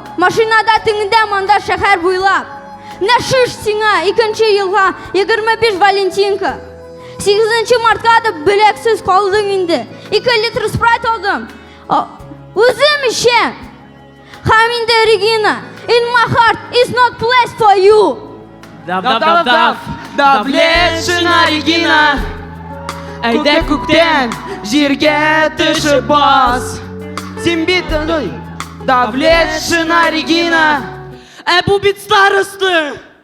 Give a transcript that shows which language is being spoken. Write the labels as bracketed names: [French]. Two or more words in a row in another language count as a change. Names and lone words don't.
[Tatar] Машинада теңдә монда шәһәр буйлап. На шиш сиңа 2-нче елга 25 Валентинка. 8 мартка да беләксез калдың инде. 2 литр спрайт алдым. Үзем ишәм. Һәм инде Регина, [English] in my heart is not place for you. [Tatar] Давлетшина Регина. Әйдә күктән җиргә төшеп бас. Син бит Давлетшина Регина. Ә бу бит старосты.